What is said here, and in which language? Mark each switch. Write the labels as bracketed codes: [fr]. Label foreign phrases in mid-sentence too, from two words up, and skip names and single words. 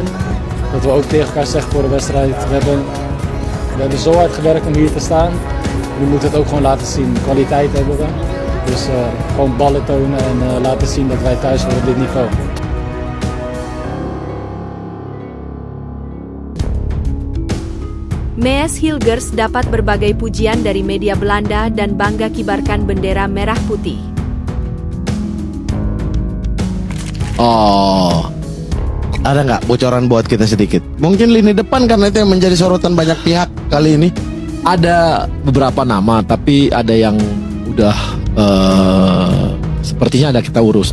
[nl] Dat we ook tegen elkaar zeggen voor de wedstrijd. We hebben zo hard gewerkt om hier te staan. Nu moeten we het ook gewoon laten zien. Kwaliteit hebben we. Dus gewoon ballen tonen en laten zien dat wij thuis horen op dit niveau. [id] Mees Hilgers dapat berbagai pujian dari media Belanda dan bangga kibarkan bendera merah putih. Oh, ada nggak bocoran buat kita sedikit? Mungkin lini depan karena itu yang menjadi sorotan banyak pihak kali ini. Ada beberapa nama, tapi ada yang udah sepertinya ada kita urus.